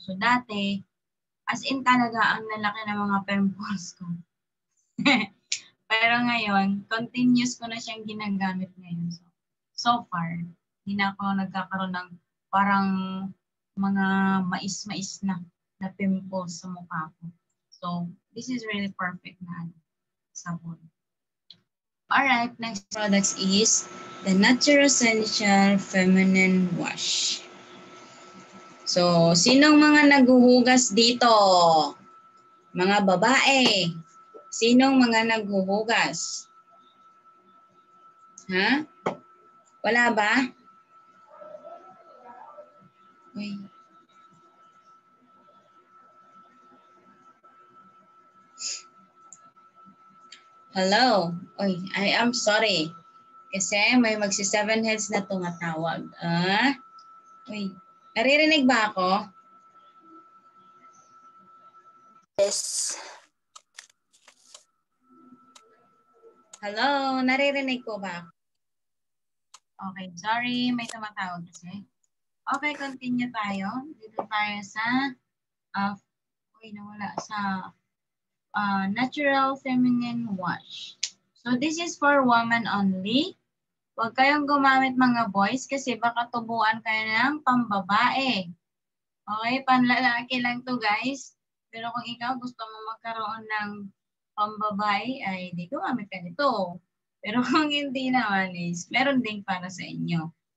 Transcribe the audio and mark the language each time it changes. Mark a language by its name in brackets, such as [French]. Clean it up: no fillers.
[Filipino] So dati, as in talaga, ang lalaki ng mga pimples ko. Pero ngayon, continuous ko na siyang ginagamit ngayon. So far, hindi na ako nagkakaroon ng parang mga mais-mais na pimples sa mukha ko. [English] So, this is really perfect [Filipino] na sabon. [English] Alright, next products is the Nutricential Feminine Wash. [Filipino] So, sinong mga naghuhugas dito? Mga babae. Sinong mga naghuhugas? Ha? Wala ba? Uy. Hello? Uy, [English] I am sorry. [Filipino] Kasi may magsi-7 heads na tumatawag. Uy, naririnig ba ako? [English] Yes. [Filipino] Hello, naririnig ko ba? Okay, sorry, may tumatawag kasi. Okay, continue tayo. Dito tayo sa, nawala, sa natural feminine wash. [English] So this is for women only. [Filipino] Huwag kayong gumamit mga boys kasi baka tubuan kayo ng pambabae. Okay, panlalaki lang to guys. Pero kung ikaw gusto mo magkaroon ng pambabae, ay di gumamit ka nito. Pero kung hindi naman is, meron din para sa inyo.